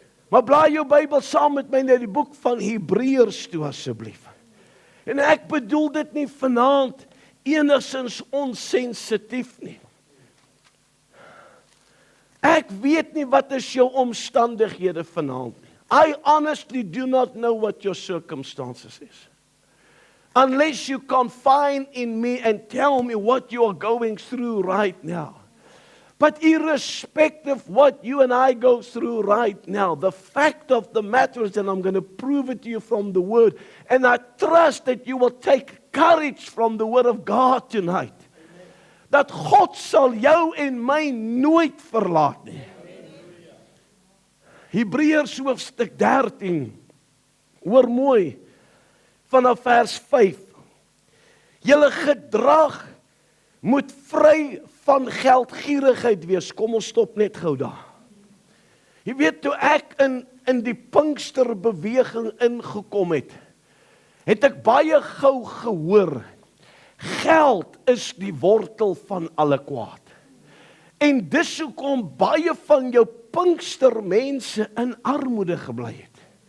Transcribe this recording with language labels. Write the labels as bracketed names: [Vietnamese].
[Afrikaans] Maar blaai jou Bybel saam met my na die boek van Hebreërs toe asseblief. En ek bedoel dit nie vanaand enigstens onsensitief nie. Ek weet nie wat is jou omstandighede vanaand nie. [English] I honestly do not know what your circumstances is. Unless you confide in me and tell me what you are going through right now. But irrespective of what you and I go through right now, the fact of the matter is, and I'm going to prove it to you from the Word, and I trust that you will take courage from the Word of God tonight. [Afrikaans] Dat God sal jou en my nooit verlaat nie. Hebreërs hoofstuk 13, hoor mooi, vanaf vers 5. Julle gedrag moet vry van geldgierigheid wees. Kom ons stop net gou daar. Jy weet, toe ek in die Pinksterbeweging ingekom het, het ek baie gou gehoor, geld is die wortel van alle kwaad. En dis hoekom baie van jou Pinkstermense in armoede gebly het.